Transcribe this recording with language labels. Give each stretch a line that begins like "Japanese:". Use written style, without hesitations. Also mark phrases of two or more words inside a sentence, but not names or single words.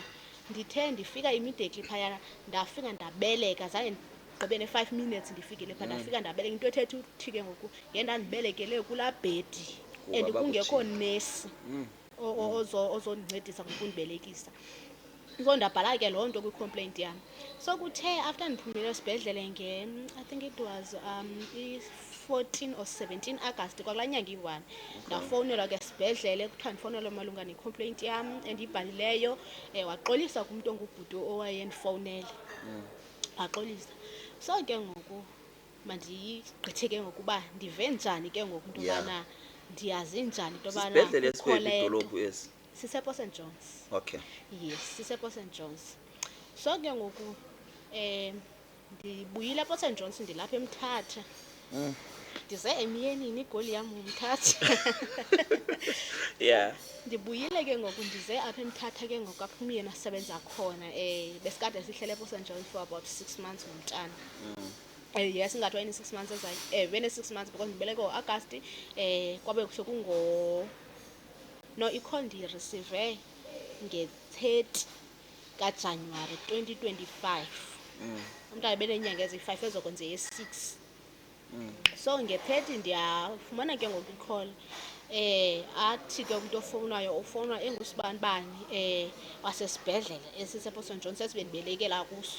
Xhosa: Ndithe ndifika immediately phayana ndafika ndabeleka, zange ndigqibe ne-5 minutes ndifikile phaa ndafika ndabeleka. Into ethetha uthi ke ngoku ndandibelekele kulaa bhedi and kungekho nesi ozondincedisa ngokundibelekisa. So ndabhala ke loo nto kwi-complaint yam. So kuthe after ndiphumile esibhedlele
English: I think it was
Xhosa: i-14 or 17 August kwakulaa nyanga iyi-1, ndafowunelwa ke esibhedlele kuthiwa ndifowunelwe malunga ne-complaint yam endiyibhalileyo. Waxolisa kumntu ongubhuti owayendifowunele, waxolisa. So ke ngoku mandigqithe ke ngokuba ndive njani ke ngoku into yobana ndiyazi njani into yobana Sisibhedlele esikweyiphi idolophu esi? sisePort St Johns. Okay. Yes, sisePort St Johns. So ke ngoku ndibuyile ePort St Johns ndilapha eMthatha. Ndize emyenini igoli yam uMthatha. Yeah. Ndibuyile ke ngoku ndize apha eMthatha ke ngoku apha umyeni asebenza khona. Besikade sihlele ePort St Johns
English: for about 6 months
Xhosa: ngomntana. Yes, ingathi wayeni 6 months ezayo. Wene 6 months because ndibeleke ngo-August kwabe sekungo no i-call ndiyireceive nge-30 kaJanuwari 2025. Umntana beneenyanga eziyi-5 ezokwenza eye-6. So nge-30 ndiyafumana ke ngoku i-call athi ke umntu ofowunwayo engusibanibani wasesibhedlele esisePort St Johns esibendibelekela kuso.